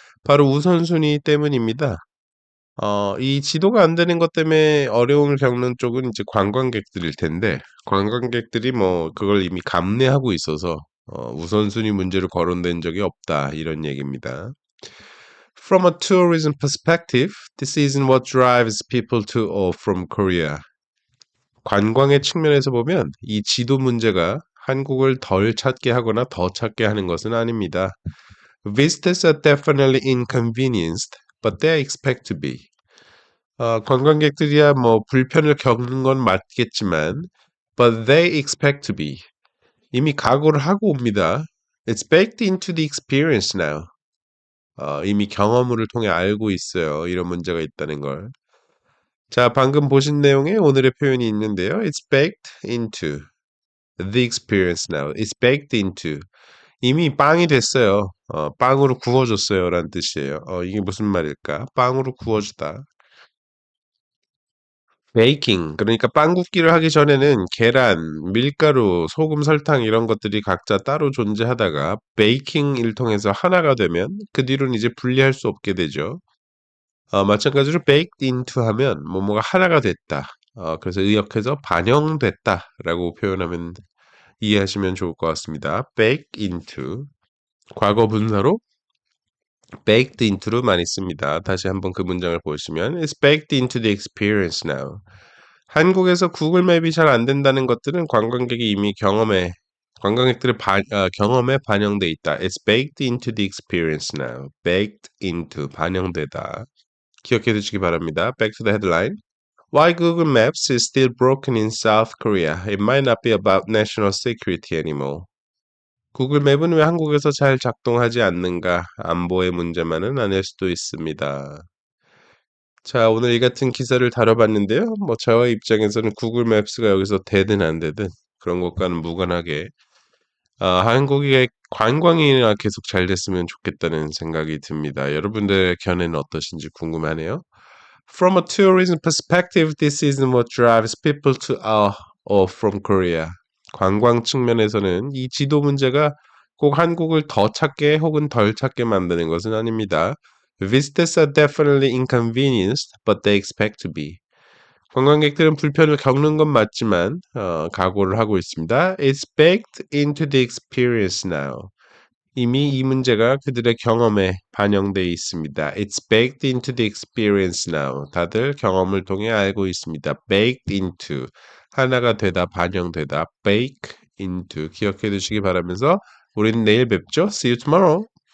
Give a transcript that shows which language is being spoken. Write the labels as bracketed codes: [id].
[ko] 바로 우선순위 때문입니다. 이 지도가 안 되는 것 때문에 어려움을 겪는 쪽은 이제 관광객들일 텐데, 관광객들이 뭐 그걸 이미 감내하고 있어서 우선순위 문제로 거론된 적이 없다 이런 얘기입니다. [en] From a tourism perspective, this isn't what drives people to or from Korea. [ko] 관광의 측면에서 보면 이 지도 문제가 한국을 덜 찾게 하거나 더 찾게 하는 것은 아닙니다. [en] Visitors are definitely inconvenienced, but they expect to be. [ko] 관광객들이야 뭐 불편을 겪는 건 맞겠지만, [en] but they expect to be. [ko] 이미 각오를 하고 옵니다. [en] It's baked into the experience now. [ko] 이미 경험을 통해 알고 있어요. 이런 문제가 있다는 걸. 자, 방금 보신 내용에 오늘의 표현이 있는데요. [en] It's baked into the experience now. It's baked into. [ko] 이미 빵이 됐어요. 빵으로 구워줬어요. 라는 뜻이에요. 이게 무슨 말일까? 빵으로 구워주다. 베이킹, 그러니까 빵 굽기를 하기 전에는 계란, 밀가루, 소금, 설탕 이런 것들이 각자 따로 존재하다가 베이킹을 통해서 하나가 되면 그 뒤로는 이제 분리할 수 없게 되죠. 마찬가지로 baked into 하면 뭐뭐가 하나가 됐다. 그래서 의역해서 반영됐다라고 표현하면 이해하시면 좋을 것 같습니다. baked into 과거 분사로 baked into를 많이 씁니다. 다시 한번 그 문장을 보시면 [en] It's baked into the experience now. [ko] 한국에서 구글 맵이 잘 안 된다는 것들은 관광객이 이미 경험해 관광객들의 경험에 반영돼 있다. [en] It's baked into the experience now. baked into [ko] 반영되다. 기억해 두시기 바랍니다. [en] Back to the headline. Why Google Maps is still broken in South Korea. It might not be about national security anymore. [ko] 구글 맵은 왜 한국에서 잘 작동하지 않는가? 안보의 문제만은 아닐 수도 있습니다. 자, 오늘 이 같은 기사를 다뤄봤는데요. 뭐 저의 입장에서는 구글 맵스가 여기서 되든 안 되든 그런 것과는 무관하게 한국의 관광이나 계속 잘 됐으면 좋겠다는 생각이 듭니다. 여러분들의 견해는 어떠신지 궁금하네요. [en] From a tourism perspective, this isn't what drives people to or from Korea. [ko] 관광 측면에서는 이 지도 문제가 꼭 한국을 더 찾게 혹은 덜 찾게 만드는 것은 아닙니다. [en] Visitors are definitely inconvenienced, but they expect to be. [ko] 관광객들은 불편을 겪는 건 맞지만 각오를 하고 있습니다. [en] It's baked into the experience now. [ko] 이미 이 문제가 그들의 경험에 반영돼 있습니다. [en] It's baked into the experience now. [ko] 다들 경험을 통해 알고 있습니다. baked into 하나가 되다, 반영되다. bake into 기억해 두시기 바라면서 우리는 내일 뵙죠. [en] See you tomorrow.